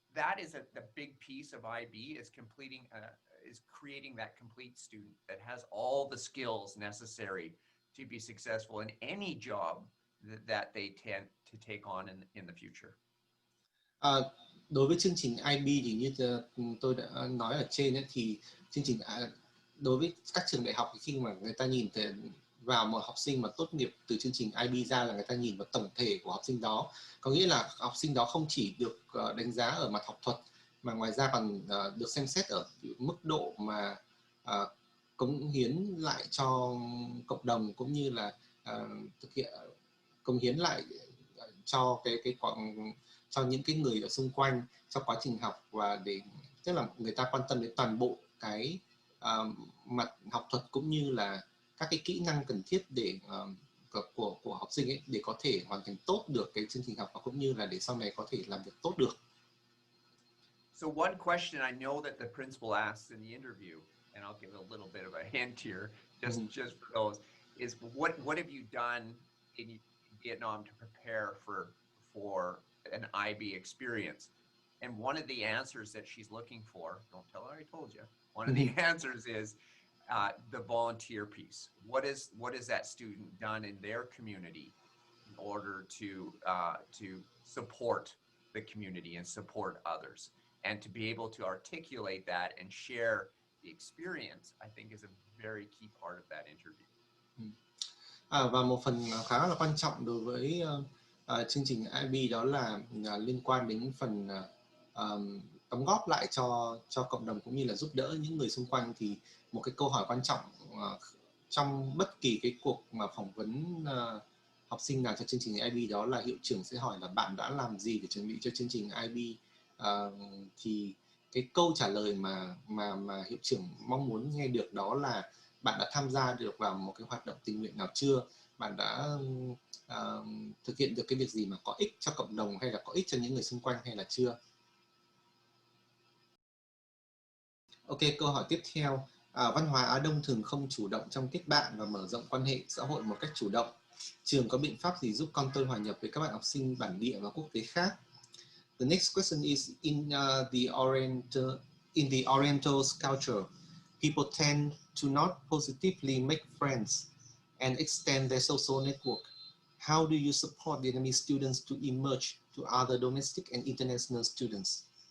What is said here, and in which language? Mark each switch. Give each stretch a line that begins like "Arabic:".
English: that is the big piece of IB is creating that complete student that has all the skills necessary to be successful in any job that they tend to take on in the future.
Vietnamese: Đối với chương trình IB thì như tôi đã nói ở trên ấy, thì chương trình đối với các trường đại học khi mà người ta nhìn vào một học sinh mà tốt nghiệp từ chương trình IB ra là người ta nhìn vào tổng thể của học sinh đó, có nghĩa là học sinh đó không chỉ được đánh giá ở mặt học thuật mà ngoài ra còn được xem xét ở mức độ mà cống hiến lại cho cộng đồng cũng như là thực hiện cống hiến lại cho cho những cái người ở xung quanh trong quá trình học, và để tức là người ta quan tâm đến toàn bộ cái mặt học thuật cũng như là các cái kỹ năng cần thiết để của học sinh ấy để có thể hoàn thành tốt được cái chương trình học và cũng như là để sau này có thể làm việc tốt được.
English: So one question I know that the principal asks in the interview, and I'll give a little bit of a hint here, just for those, is what have you done in Vietnam to prepare for an IB experience? And one of the answers that she's looking for, don't tell her I told you, one of the answers is the volunteer piece. What is that student done in their community in order to support the community and support others? And to be able to articulate that and share the experience, I think is a very key part of that interview.
Vietnamese: Và một phần khá là quan trọng đối với chương trình IB đó là liên quan đến phần đóng góp lại cho cộng đồng cũng như là giúp đỡ những người xung quanh. Thì một cái câu hỏi quan trọng trong bất kỳ cái cuộc mà phỏng vấn học sinh nào cho chương trình IB đó là hiệu trưởng sẽ hỏi là bạn đã làm gì để chuẩn bị cho chương trình IB. Thì cái câu trả lời mà hiệu trưởng mong muốn nghe được đó là bạn đã tham gia được vào một cái hoạt động tình nguyện nào chưa, bạn đã thực hiện được cái việc gì mà có ích cho cộng đồng hay là có ích cho những người xung quanh hay là chưa. Ok, câu hỏi tiếp theo. Văn hóa Á Đông thường không chủ động trong kết bạn và mở rộng quan hệ xã hội một cách chủ động. Trường có biện pháp gì giúp con tôi hòa nhập với các bạn học sinh bản địa và quốc tế khác?
English: The next question is in the Oriental culture, people tend to not positively make friends and extend their social network. How do you support Vietnamese students to emerge to other domestic and international students?